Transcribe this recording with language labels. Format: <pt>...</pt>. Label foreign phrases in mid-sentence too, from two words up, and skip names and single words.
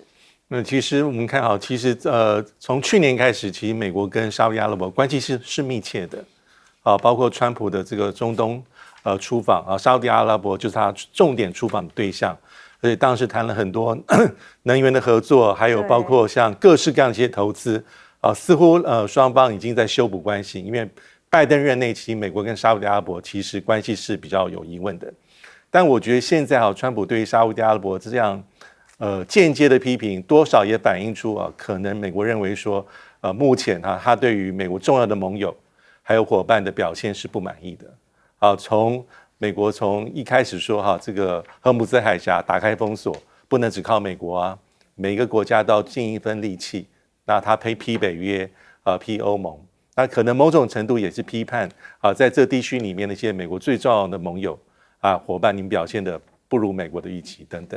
<zh>那其实我们看好，其实从去年开始，其实美国跟沙特阿拉伯关系是密切的，包括川普的这个中东出访啊，沙特阿拉伯就是他重点出访的对象。而且当时谈了很多能源的合作，还有包括像各式各样的一些投资似乎双方已经在修补关系，因为拜登任内期，美国跟沙烏地阿拉伯其实关系是比较有疑问的。但我覺得現在川普對於沙烏地阿拉伯這樣間接的批評，多少也反映出可能美國認為說目前他對於美國重要的盟友還有夥伴的表現是不滿意的。從美國從一開始說這個荷姆斯海峽打開封鎖，不能只靠美國每個國家都要盡一份力氣，那他批北約批歐盟，那可能某種程度也是批判在這地區裡面的一些美國最重要的盟友夥伴，你們表現的不如美國的預期等等。</zh>